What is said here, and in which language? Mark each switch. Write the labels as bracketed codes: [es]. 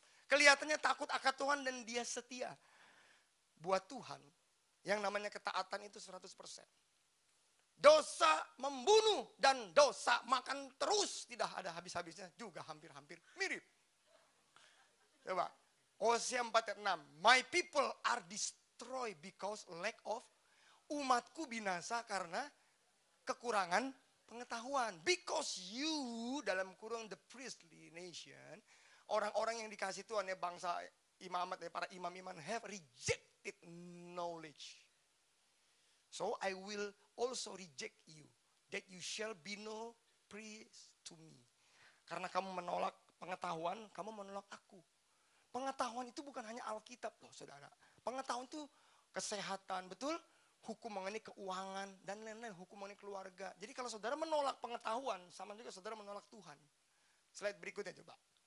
[id] Kelihatannya takut akan Tuhan dan dia setia. Buat Tuhan, yang namanya ketaatan itu 100%. Dosa membunuh dan dosa makan terus. Tidak ada habis-habisnya, juga hampir-hampir mirip. Coba, Hosea 4 ayat 6. [en] My people are destroyed because lack of. [id] Umatku binasa karena kekurangan pengetahuan. [en] Because you, [id] dalam kurung [en] the priestly nation, [id] orang-orang yang dikasih Tuhan ya, bangsa imamat ya, para imam-imam [en] have rejected knowledge. So I will also reject you, that you shall be no priest to me. [id] Karena kamu menolak pengetahuan, kamu menolak aku. Pengetahuan itu bukan hanya Alkitab loh saudara. Pengetahuan itu kesehatan, betul? Hukum mengenai keuangan, dan lain-lain, hukum mengenai keluarga. Jadi kalau saudara menolak pengetahuan, sama juga saudara menolak Tuhan. Slide berikutnya coba.